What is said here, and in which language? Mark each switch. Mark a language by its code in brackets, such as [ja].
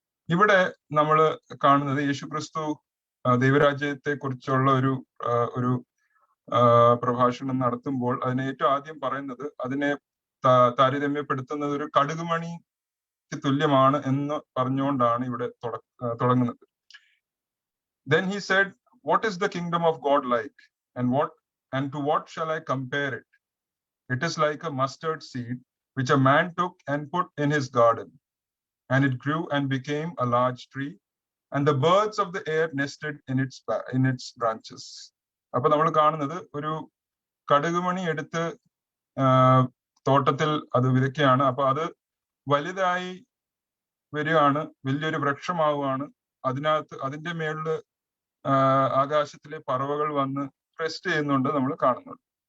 [ml] ഇവിടെ നമ്മൾ കാണുന്നത് യേശുക്രിസ്തു ദൈവരാജ്യത്തെ കുറിച്ചുള്ള ഒരു പ്രഭാഷണം നടത്തുമ്പോൾ അതിനെ ഏറ്റവും ആദ്യം പറയുന്നത്, അതിനെ താരതമ്യപ്പെടുത്തുന്നത് ഒരു കടുകുമണിക്ക് തുല്യമാണ് എന്ന് പറഞ്ഞുകൊണ്ടാണ് ഇവിടെ തുടങ്ങുന്നത്. [en] Then he said, what is the kingdom of God like, and to what shall I compare it? It is like a mustard seed which a man took and put in his garden, and it grew and became a large tree, and the birds of the air nested in its branches. [ml] അപ്പൊ നമ്മൾ കാണുന്നത് ഒരു കടുകുമണി എടുത്ത് തോട്ടത്തിൽ അത് വിതയ്ക്കുകയാണ്. അപ്പൊ അത് വലുതായി വരികയാണ്, വലിയൊരു വൃക്ഷമാവുകയാണ്. അതിന്റെ മേളില് ആകാശത്തിലെ പറവകൾ വന്ന് റെസ്റ്റ് ചെയ്യുന്നുണ്ട് നമ്മൾ കാണുന്നുണ്ട്.